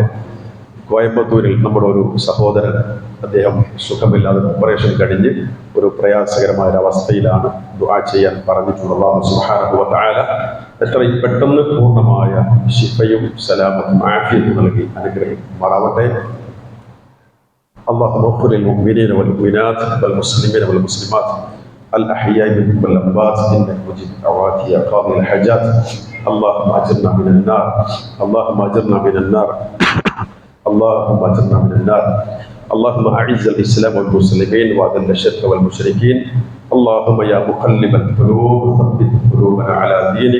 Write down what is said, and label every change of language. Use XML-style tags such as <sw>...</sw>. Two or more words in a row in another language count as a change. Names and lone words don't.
<ml>കോയമ്പത്തൂരിൽ നമ്മുടെ ഒരു സഹോദരൻ, അദ്ദേഹം സുഖമില്ലാതെ ഓപ്പറേഷൻ കഴിഞ്ഞ് ഒരു പ്രയാസകരമായ അവസ്ഥയിലാണ്. ദുആ ചെയ്യാൻ പറഞ്ഞിട്ടുള്ള അല്ലാഹു</ml> <ar>سبحانه وتعالى</ar> <ml>എത്രയും പെട്ടെന്ന് പൂർണ്ണമായ ശിഫയും സലാമത്തും ആഫിയത്തും നൽകി അനുഗ്രഹിക്കുമാറാവട്ടെ.</ml> <ar>اللهم اغفر للمؤمنين والمؤمنات والمسلمين والمسلمات الأحياء منهم والأموات إنك مجيب الدعوات يا قاضي الحاجات. اللهم أجرنا من النار، اللهم أجرنا من النار، اللهم أجرنا من النار. اللهم أعز الإسلام والمسلمين وأذل الشرك والمشركين. اللهم يا مقلب القلوب ثبت قلوبنا على دينك.</ar>